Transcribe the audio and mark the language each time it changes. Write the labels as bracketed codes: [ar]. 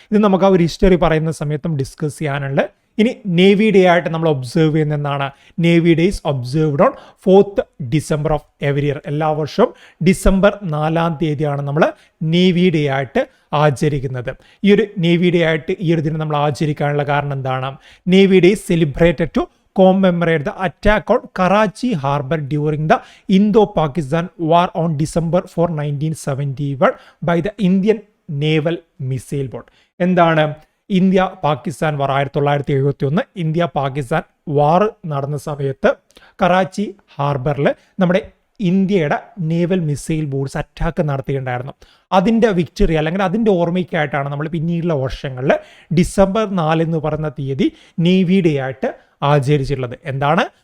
[ml] ഇത് നമുക്ക് ആ ഒരു ഹിസ്റ്ററി പറയുന്ന സമയത്തും ഡിസ്കസ് ചെയ്യാനുണ്ട്. ഇനി നേവി ഡേ ആയിട്ട് നമ്മൾ ഒബ്സർവ് ചെയ്യുന്ന എന്താണ്? [en] Navy day is observed on 4th December of every year. [ml] എല്ലാ വർഷവും ഡിസംബർ 4-ാം തീയതിയാണ് നമ്മൾ നേവി ഡേ ആയിട്ട് ആചരിക്കുന്നത്. ഈ ഒരു നേവി ഡേ ആയിട്ട് ഈ ഒരു ദിനം നമ്മൾ ആചരിക്കാനുള്ള കാരണം എന്താണ്? [en] Navy day celebrated to commemorate the attack on Karachi Harbour during the Indo-Pakistan War on December 4, 1971 by the Indian Naval Missile Boat. [ml] എന്താണ് ഇന്ത്യ പാകിസ്ഥാൻ വാർ? 1971 ഇന്ത്യ പാകിസ്ഥാൻ വാർ നടന്ന സമയത്ത് കറാച്ചി ഹാർബറിൽ നമ്മുടെ ഇന്ത്യയുടെ നേവൽ മിസൈൽ ബോട്ട്സ് അറ്റാക്ക് നടത്തിയിട്ടുണ്ടായിരുന്നു. അതിൻ്റെ വിക്ടറി അല്ലെങ്കിൽ അതിൻ്റെ ഓർമ്മയ്ക്കായിട്ടാണ് നമ്മൾ പിന്നീടുള്ള വർഷങ്ങളിൽ ഡിസംബർ 4 എന്ന് പറയുന്ന തീയതി നേവി ഡേ ആയിട്ട് ആചരിച്ചിട്ടുള്ളത്. എന്താണ്?